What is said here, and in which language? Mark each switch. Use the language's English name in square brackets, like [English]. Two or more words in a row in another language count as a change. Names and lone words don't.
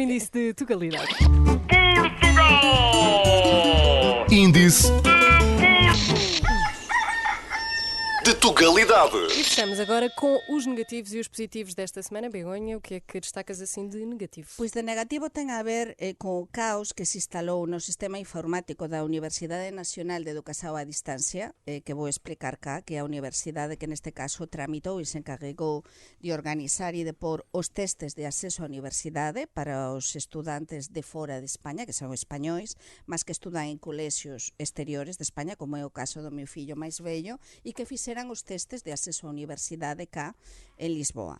[Portuguese] o índice de tugalidade. Índice de Tugalidade. E fechamos agora com os negativos e os positivos desta semana. Begonha, o que é que destacas assim de negativo? [Galician] Pois de negativo ten a ver co caos que se instalou no sistema informático da Universidade Nacional de Educación a Distancia, que vou explicar cá, que é a universidade que neste caso tramitou e se encarregou de organizar e de pôr os testes de acceso á universidade para os estudantes de fora de España, que son españois, mas que estudan en colexios exteriores de España, como é o caso do meu fillo máis vello, e que fixeran os testes de acceso á universidade cá en Lisboa.